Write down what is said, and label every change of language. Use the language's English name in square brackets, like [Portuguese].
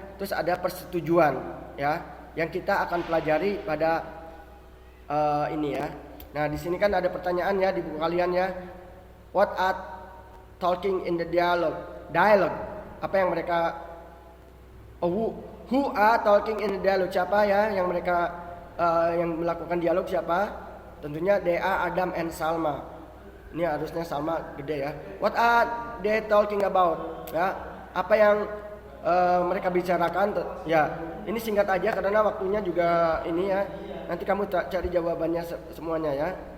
[Indonesian] Terus ada persetujuan, ya, yang kita akan pelajari pada ini, ya. Nah, di sini kan ada pertanyaan, ya, di buku kalian, ya. [English] What are talking in the dialogue? Dialogue. [Indonesian] Apa yang mereka [English] who are talking in the dialogue? [Indonesian] Siapa, ya, yang mereka yang melakukan dialog siapa? Tentunya [English] they are Adam and Salma. [Indonesian] Ini harusnya Salma gede, ya. [English] What are they talking about? [Indonesian] Ya, apa yang mereka bicarakan? Ya, ini singkat aja karena waktunya juga ini, ya. Nanti kamu cari jawabannya semuanya, ya.